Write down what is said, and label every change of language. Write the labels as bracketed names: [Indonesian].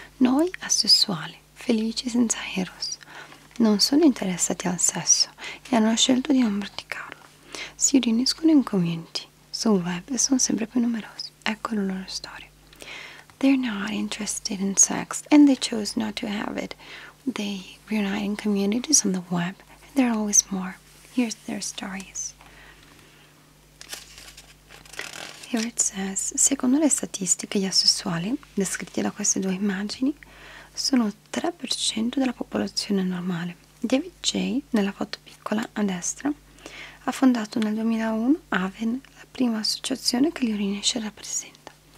[Italian] Noi asessuali, felici senza eros. Non sono interessati al sesso e hanno scelto di non praticarlo. Si riuniscono in community sul web e sono sempre più numerosi. Ecco la loro storia. [English] They're not interested in sex and they chose not to have it. They reunite in communities on the web and there are always more. Here's their stories. Here it says, [Italian] secondo le statistiche, gli asessuali, descritti da queste due immagini, sono il 3% della popolazione normale. David J., nella foto piccola a destra, ha fondato nel 2001 Aven, la prima associazione che li riunisce e rappresenta.